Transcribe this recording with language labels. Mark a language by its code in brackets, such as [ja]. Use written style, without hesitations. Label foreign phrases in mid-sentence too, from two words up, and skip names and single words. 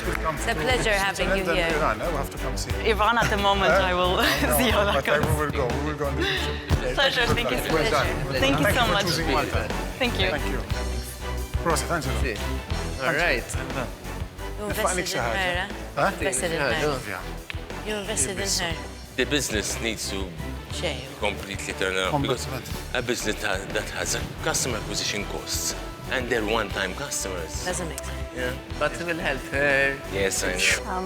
[en] that you'll come It's a pleasure having you here. Iran, we'll have to come see. Iran at the moment, I will see how that But goes. we will go in the future. Pleasure. Thank you so Well much. done. Thank you so for much. choosing Malta. Thank you. Thank you. Prosit, Angelo. See. All right. You [mt] Nifaqnik [en] invested [mt] xi [en] in [mt] ħaġa. [en] her, huh? Invested in her. Yeah. You invested in her. The business needs to [mt] Xej. [en] completely turn around because Completely. a business that has a customer acquisition costs and they're one-time customers. Doesn't make sense. Yeah. But it will help her. Yes, I know.